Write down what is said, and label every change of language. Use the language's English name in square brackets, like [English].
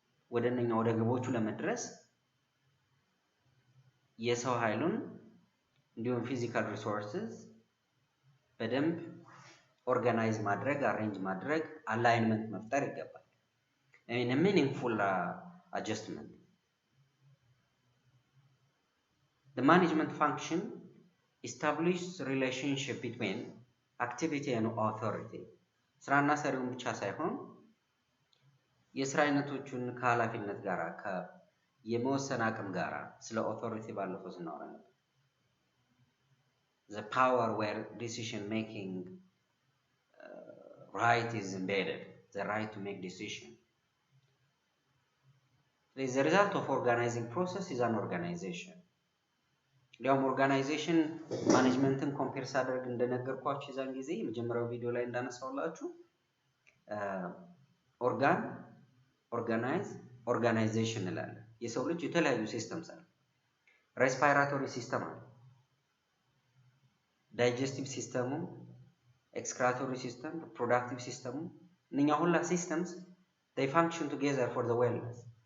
[Amharic] ወደ ግቦቹ ለመድረስ የሰው ኃይሉን እንዲሁም ፊዚካል ሪሶርስስ በደንብ ኦርጋናይዝ ማድረግ፣ አሬንጅ ማድረግ፣ አላይንመንት መፍጠር ይገባል። [English] in a meaningful adjustment. The management function establishes relationship between activity and authority. [Amharic] ስራና ሰሪውን ብቻ ሳይሆን የስራ አይነቶቹን ከኃላፊነት ጋር የመወሰን አቅም ጋር ስለ ኦቶሪቲ ባለፈው ስናወራ ነበር። [English] The power where decision making right is embedded, the right to make decision. The result of organizing process is an organization. [Amharic] ሊያውም ኦርጋናይዜሽን ማኔጅመንትን ኮምፔር ሳደርግ እንደነገርኳችሁ የዛን ጊዜ የመጀመሪያው ቪዲዮ ላይ እንዳነሳውላችሁ ኦርጋን፣ ኦርጋናይዝ፣ ኦርጋናይዜሽን እንላለን። የሰው ልጅ የተለያዩ ሲስተምስ አሉ። ሬስፓይራቶሪ ሲስተም አለ፣ ዳይጀስቲቭ ሲስተሙ፣ ኤክስክራቶሪ ሲስተም፣ ፕሮዳክቲቭ ሲስተሙ። እነኛ ሁላ ሲስተምስ [English] they function together for the wellness.